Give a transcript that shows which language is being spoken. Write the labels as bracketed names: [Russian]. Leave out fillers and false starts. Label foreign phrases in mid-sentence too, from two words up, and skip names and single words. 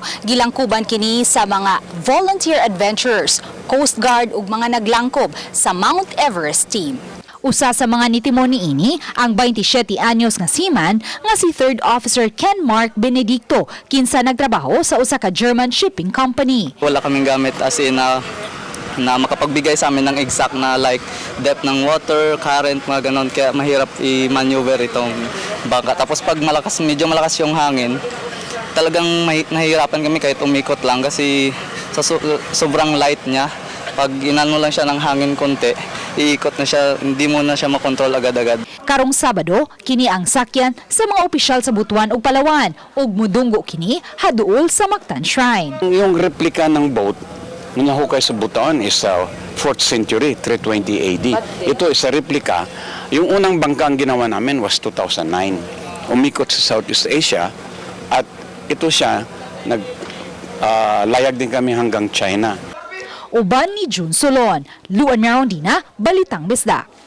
[Cebuano] Gilangkuban kini sa mga [English] volunteer adventurers, [Cebuano] Coast Guard ug mga naglangkob sa Mount Everest team. Usa sa mga nitimo niini ang 27 anyos nga seaman nga si 3rd Officer Ken Mark Benedicto kinsa nagtrabaho sa usa ka [English] German shipping company. [Filipino] Wala kaming gamit [English] as in [Filipino] na makapagbigay sa amin ng exact na like depth ng water, current, mga ganon. Kaya mahirap i-maneuver itong bangka. Tapos pag medyo malakas yung hangin, talagang nahihirapan kami kahit umikot lang kasi sa sobrang light niya. Pag inano lang siya ng hangin konti, iikot na siya, hindi mo na siya makontrol agad-agad. [Cebuano] Karong Sabado, kini ang sakyan sa mga opisyal sa Butuan ug Palawan ug mudunggo kini haduol sa Mactan Shrine. [Filipino] Yung replika ng boat na nahukay sa Butuan [English] is 4th century, [Filipino] 320 AD. Ito is a replika. Yung unang bangka ang ginawa namin was 2009. Umikot sa Southeast Asia at ito siya, layag din kami hanggang China. [Cebuano] Uban ni June Solon, Luan Marondina, Balitang Bisda.